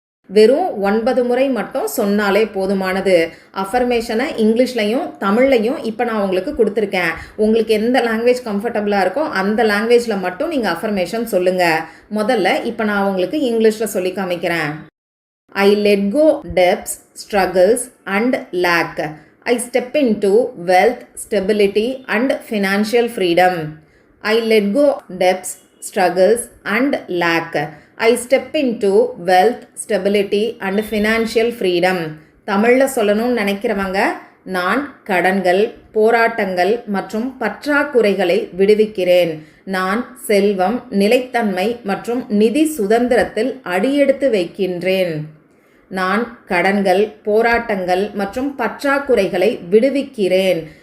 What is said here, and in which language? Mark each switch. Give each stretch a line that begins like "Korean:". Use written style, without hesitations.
Tamil: வெறும் 9 முறை மட்டும் சொன்னாலே போதுமானது. அஃபர்மேஷனை இங்கிலீஷ்லையும் தமிழ்லையும் இப்போ நான் உங்களுக்கு கொடுத்துருக்கேன். உங்களுக்கு எந்த லாங்குவேஜ் கம்ஃபர்டபுளாக இருக்கோ அந்த லாங்குவேஜில் மட்டும் நீங்கள் அஃபர்மேஷன் சொல்லுங்கள். முதல்ல இப்போ நான் உங்களுக்கு இங்கிலீஷில் சொல்லி காமிக்கிறேன்.
English: I let go debts, struggles and lack. I step into wealth, stability and financial freedom. I let go debts, struggles and lack. I step into wealth, stability and financial freedom.
Tamil: தமிழில் சொல்லணும்னு நினைக்கிறவங்க, நான் கடன்கள், போராட்டங்கள் மற்றும் பற்றாக்குறைகளை விடுவிக்கிறேன். நான் செல்வம், நிலைத்தன்மை மற்றும் நிதி சுதந்திரத்தில் அடியெடுத்து வைக்கின்றேன். நான் கடன்கள், போராட்டங்கள் மற்றும் பற்றாக்குறைகளை விடுவிக்கிறேன்.